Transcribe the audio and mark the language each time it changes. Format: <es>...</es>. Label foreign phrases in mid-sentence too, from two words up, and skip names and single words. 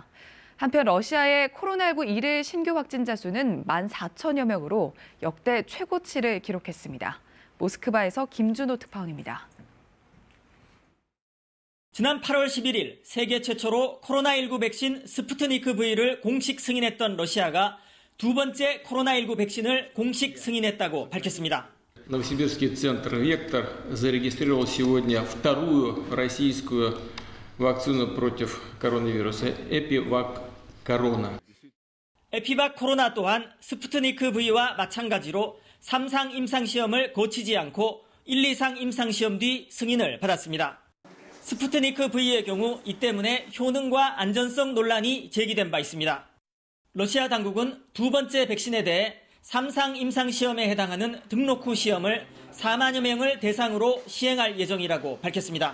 <ko>한편 러시아의 코로나19 일일 신규 확진자 수는 14,000여 명으로 역대 최고치를 기록했습니다. 모스크바에서 김준호 특파원입니다. 지난 8월 11일 세계 최초로 코로나19 백신 스푸트니크 V를 공식 승인했던 러시아가 두 번째 코로나19 백신을 공식 승인했다고 밝혔습니다.</ko> <ru>Новосибирский центр «Вектор» зарегистрировал сегодня вторую российскую вакцину против коронавируса «Эпивак корона.</ru> <ko>에피박 코로나 또한 스푸트니크 V와 마찬가지로 3상 임상시험을 거치지 않고 1, 2상 임상시험 뒤 승인을 받았습니다. 스푸트니크 V의 경우 이 때문에 효능과 안전성 논란이 제기된 바 있습니다. 러시아 당국은 두 번째 백신에 대해 3상 임상시험에 해당하는 등록 후 시험을 4만여 명을 대상으로 시행할 예정이라고 밝혔습니다.</ko>